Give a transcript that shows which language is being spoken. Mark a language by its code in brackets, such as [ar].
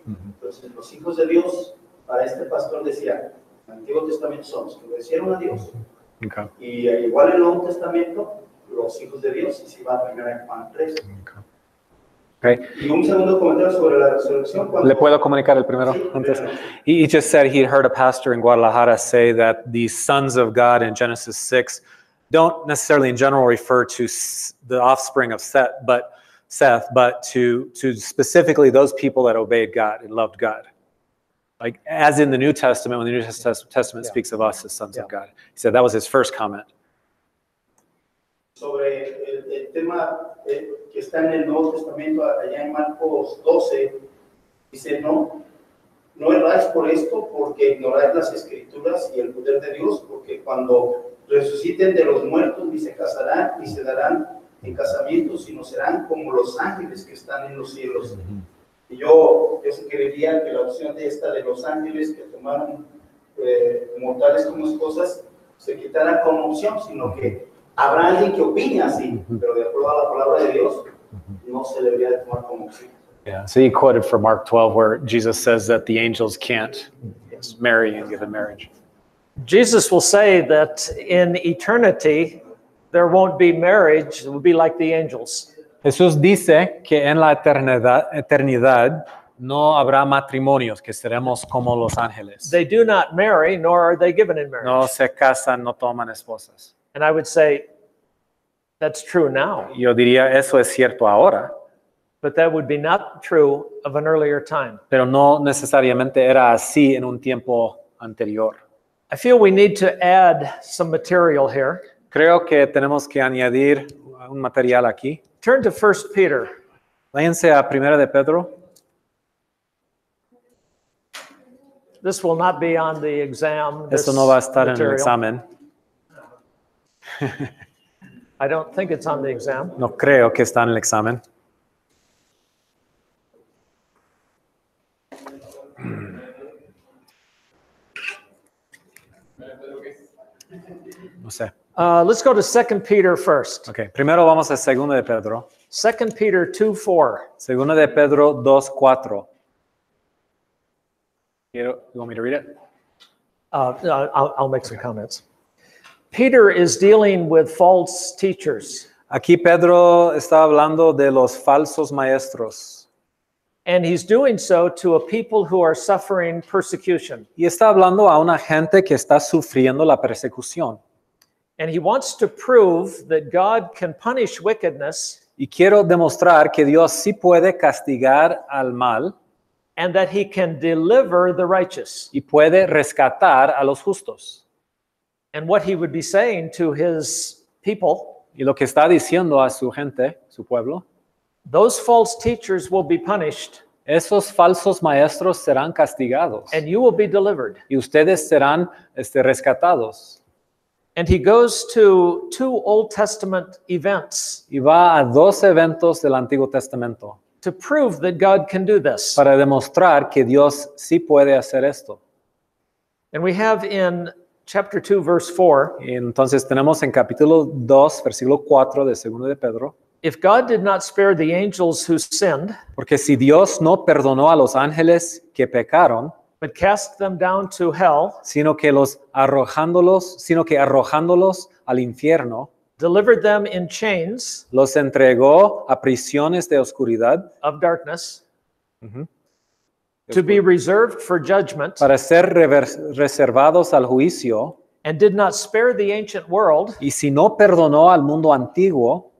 [es] Entonces, los hijos de Dios, para este pastor decía, en el Antiguo Testamento son los que obedecieron a Dios. [en] Okay. [es] Y igual en el Nuevo Testamento, los hijos de Dios, y si va a 1 Juan 3. [en] Okay. [es] Y un segundo comentario sobre la resurrección. ¿Le puedo comunicar el primero? Sí, Antes? primero. [en] He just said he'd heard a pastor in Guadalajara say that the sons of God in Genesis 6 don't necessarily in general refer to the offspring of Seth, but to specifically those people that obeyed God and loved God. Like as in the New Testament, when the New Testament speaks of us as sons of God. He said that was his first comment. [es] Sobre el tema que está en el Nuevo Testamento, allá en Marcos 12, dice, no erráis por esto, porque ignoráis las Escrituras y el poder de Dios, porque cuando resuciten de los muertos, ni se casarán, ni se darán en casamiento, sino serán como los ángeles que están en los cielos. Y yo sugeriría que la opción de esta de los ángeles que tomaron mortales como esposas se quitara como opción, sino que habrá alguien que opine así, pero de acuerdo a la palabra de Dios, no se debería de tomar como opción. [en] Yeah, so he quoted from Mark 12 where Jesus says that the angels can't marry and give in marriage. Jesus will say that in eternity, there won't be marriage. It will be like the angels. [es] Jesús dice que en la eternidad no habrá matrimonios, que seremos como los ángeles. [en] They do not marry, nor are they given in marriage. [es] No se casan, no toman esposas. [en] And I would say, that's true now. [es] Yo diría, eso es cierto ahora, [en] But that would be not true of an earlier time. [es] pero no necesariamente era así en un tiempo anterior. [en] I feel we need to add some material here. [es] Creo que tenemos que añadir un material aquí. [en] Turn to 1 Peter. [es] Váyanse a 1 de Pedro. [en] This will not be on the exam. [es] Eso [en] this [es] no va a estar en el [en] material. [es] examen. [en] I don't think it's on the exam. [es] No creo que está en el examen. No sé. [en] Let's go to 2 Peter first. [es] Okay. Primero vamos a 2 de Pedro. [en] 2 Peter 2:4. [es] 2 de Pedro 2:4. [en] You want me to read it? I'll make some comments. Peter is dealing with false teachers, [es] Aquí Pedro está hablando de los falsos maestros. [en] and he's doing so to a people who are suffering persecution. [es] Y está hablando a una gente que está sufriendo la persecución. [en] And he wants to prove that God can punish wickedness [es] Y quiero demostrar que Dios sí puede castigar al mal [en] and that he can deliver the righteous. [es] y puede rescatar a los justos. [en] And what he would be saying to his people, [es] Y lo que está diciendo a su gente, su pueblo, [en] those false teachers will be punished [es] esos falsos maestros serán castigados [en] and you will be delivered. [es] y ustedes serán rescatados. [en] And he goes to 2 Old Testament events [es] Y va a 2 eventos del Antiguo Testamento [en] to prove that God can do this. [es] para demostrar que Dios sí puede hacer esto. [en] And we have in chapter 2, verse 4, [es] Y entonces tenemos en capítulo 2, versículo 4 de 2 de Pedro, [en] if God did not spare the angels who sinned, [es] porque si Dios no perdonó a los ángeles que pecaron, [en] but cast them down to hell, [es] sino que arrojándolos al infierno, [en] delivered them in chains [es] los entregó a prisiones de oscuridad [en] of darkness, to be reserved for judgment, [es] para ser reservados al juicio, [en] and did not spare the ancient world, [es] y si no perdonó al mundo antiguo,